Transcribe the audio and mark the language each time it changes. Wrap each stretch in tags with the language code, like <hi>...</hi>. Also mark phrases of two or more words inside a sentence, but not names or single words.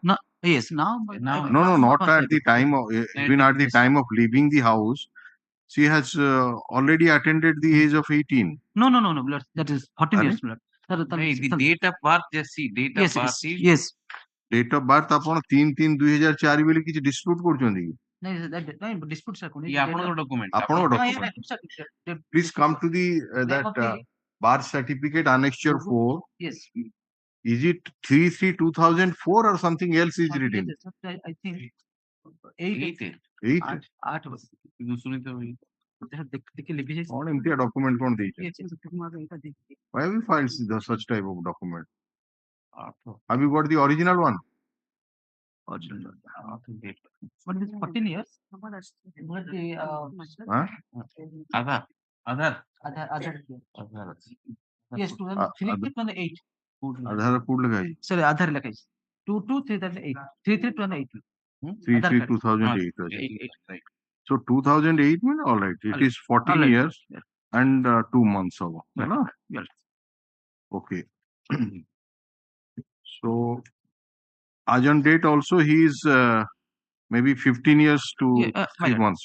<en>No, yes, now. No, not at the time of even at the time of leaving the house. She has already attended the age of 18. No, blood. That is 14 years, blood. The date of birth, just see, date of birth is. Yes. Date of birth</en> <or>ଆପଣ 3/3/2004 ବୋଲି କିଛି dispute କରୁଛନ୍ତି କି?</or> <en>Dispute sir.</en> <or>ଆପଣଙ୍କ document. ଆପଣଙ୍କ document.</or> <en>Please come to the that birth certificate annexure 4. Yes. Is it 3/3/2004 or something else is written? I think 8. 8. 8 was.</en> <or>କଣ ଏମିତିଆ document କଣ ଦେଇଛ?</or> <en>Why have you filed such type of document? Have you got the original one? Original. But it is 14 years. But the Huh? Other. Yes, 2003/2008.</en> <hi>आधार कोड लगाई। Sorry, आधार लगाई। 2/2/2008. 3/3/2008.</hi> <en>3/3/2008. Right. So 2008 mean all right. It is 14 years and 2 months ago. Yes. Okay. So as on date also he is maybe 15 years to 3 months.</en>